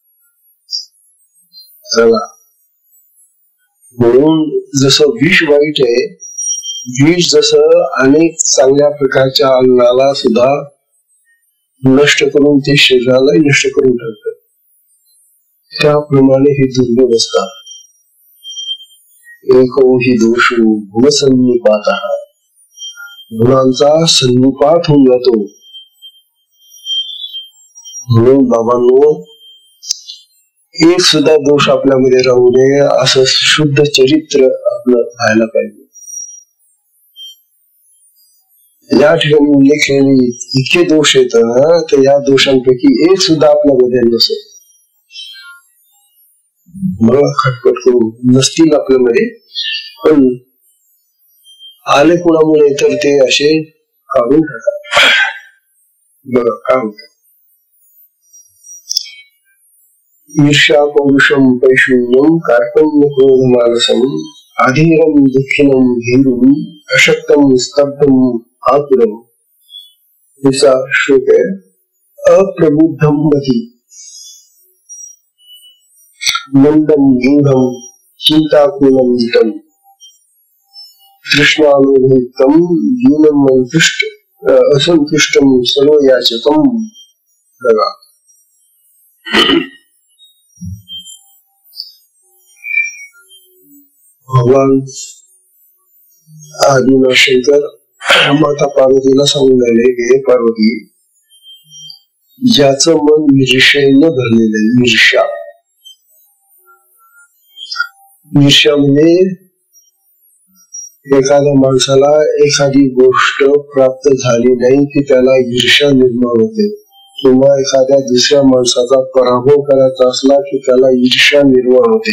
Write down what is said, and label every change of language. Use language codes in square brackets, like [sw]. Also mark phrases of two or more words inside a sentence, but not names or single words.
[mr] चला, म्हणून जसं विष वाईट आहे, विष जसं अनेक चांगल्या प्रकारच्या अन्नाला सुद्धा नष्ट करून ते शरीराला नष्ट करून टाकतात, त्याप्रमाणे हे दुर्गुण असतात. [sa] एको हि दोषो गुणसन्निपात, [mr] गुणांचा सन्निपात होऊन जातो. म्हणून बाबांनो, एक सुद्धा दोष आपल्यामध्ये राहू नये असं शुद्ध चरित्र आपलं व्हायला पाहिजे. या ठिकाणी उल्लेख केलेले इतके दोष येत ना, तर या दोषांपैकी एक सुद्धा आपल्यामध्ये नसेल. मला खटपट करून नसतील आपल्यामध्ये, पण आले कुणामुळे तर ते असे काढून टाका. बघा काय होत. [sa] ईर्ष्या पौरुषम पैशून्यम कार्पण्य क्रोध मानसम अधीरम दुःखिनम भीरुम अशक्तम स्तब्धम आतुरम. [mr] तिचा श्लोक आहे. [sa] अप्रबुद्धम मती मंदम गूढम चिंताकुलम जितम तृष्णानुभूतम दीनम संतुष्ट असंतुष्टम सर्वयाचकम. [mr] बघा, भगवान आदिनाथ शंकर माता पार्वतीला सांगून राहिले की पार्वती, ज्याचं मन ईर्ष्येने भरलेलं आहे, ईर्ष्या, ईर्ष्या म्हणजे एखाद्या माणसाला एखादी गोष्ट प्राप्त झाली नाही की त्याला ईर्ष्या निर्माण होते, किंवा एखाद्या दुसऱ्या माणसाचा पराभव करायचा असला की त्याला ईर्ष्या निर्माण होते.